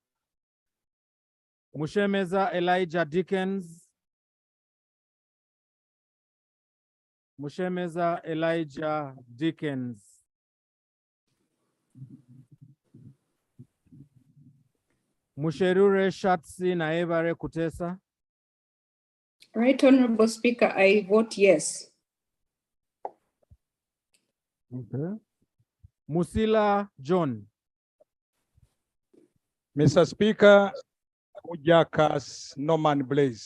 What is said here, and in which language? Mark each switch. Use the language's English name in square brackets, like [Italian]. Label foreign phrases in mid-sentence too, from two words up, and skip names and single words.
[English] Mushemeza Elijah Dickens. Mushemeza Elijah Dickens. Musherure Shatsi Naevare Kutesa. Right Honorable Speaker, I vote yes. Okay. Musila John. Mr. Speaker, Mujakas Norman Blaze.